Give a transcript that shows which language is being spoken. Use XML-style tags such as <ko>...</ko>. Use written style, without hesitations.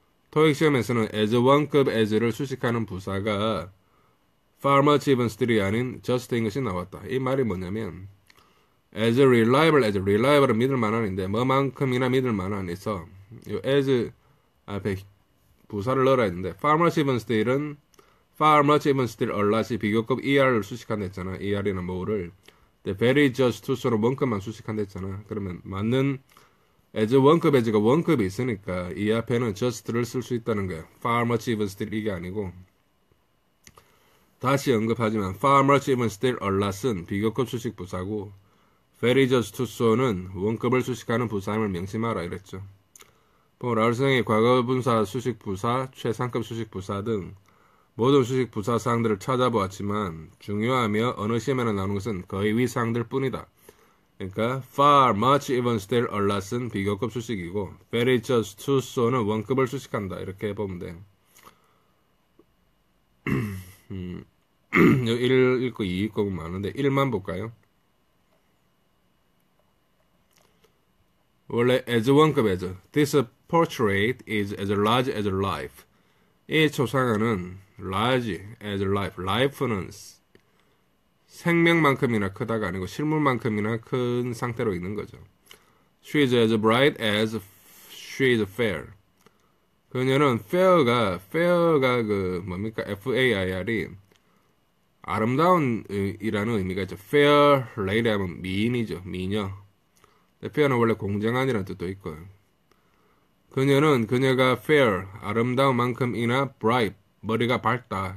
<ko>토익 시험에서는 as 원급 as를 수식하는 부사가 far much even still이 아닌 just인 것이 나왔다. 이 말이 뭐냐면 as reliable as, reliable은 믿을 만한인데 뭐만큼이나 믿을 만한에서 이 as 앞에 부사를 넣어야 했는데 far much even still은 far much even still a lot이 비교급 ER을 수식한다 했잖아. ER이나 뭐를. very just to so는 원급만 수식한다 했잖아. 그러면 맞는 as 원급 as가 원급이 있으니까 이 앞에는 just를 쓸 수 있다는 거야. far much even still 이게 아니고. 다시 언급하지만 far much even still a lot은 비교급 수식 부사고 very just to so는 원급을 수식하는 부사임을 명심하라 이랬죠. 라울생의 과거분사 수식 부사, 최상급 수식 부사 등 모든 수식 부사 사항들을 찾아보았지만 중요하며 어느 시험에나 나오는 것은 거의 위 사항들 뿐이다. 그러니까 far, much, even, still, a lot은 비교급 수식이고 very, just, to, so는 원급을 수식한다. 이렇게 보면 돼요. 1 읽고 2 읽고 많은데 1만 볼까요? 원래 as 원급 as</ko> <en>this portrait is as large as life.</en> <ko>이 초상화는</ko> <en>large as life.</en> <ko>life는 생명만큼이나 크다가 아니고 실물만큼이나 큰 상태로 있는 거죠.</ko> <en>She is as bright as she is fair.</en> <ko>그녀는 fair가 그 뭡니까? F-A-I-R이 아름다운 이라는 의미가 있죠. fair lady 하면 미인이죠. 미녀. fair는 원래 공정한이라는 뜻도 있고요. 그녀가 fair, 아름다운 만큼이나 bright, 머리가 밝다.</ko>